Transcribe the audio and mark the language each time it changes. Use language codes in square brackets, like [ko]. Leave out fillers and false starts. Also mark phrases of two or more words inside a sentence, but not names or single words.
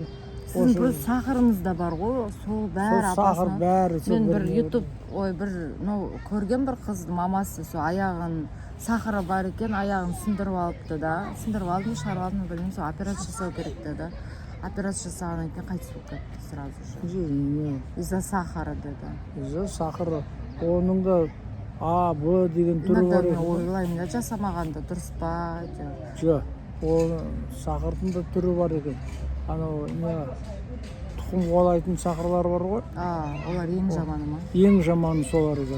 [kk] Сіздің бір сахарыңыз да бар ғой, сол бәрі сахар бәрі. Мен бір YouTube, көрген бір қыздың мамасы, сол аяғын сахары бар екен, аяғын сындырып алыпты да. Сындырып алдым, шығарып алдым, білмеймін, сол операция жасау керек деді. Операция жасағаннан кейін қайтыс болып кетті [ru] сразу же. Из-за сахара деді. Из-за сахары. [kk] Оның да А, Б деген түрі бар Мен екен. ойлаймын да, жасамағанда дұрыс па деп. Жоқ, ол сахардың да түрі бар екен. Анау тұқым қуалайтын сахарлар бар ғой. Олар ең жаманы ма? Ең жаманы солар екен.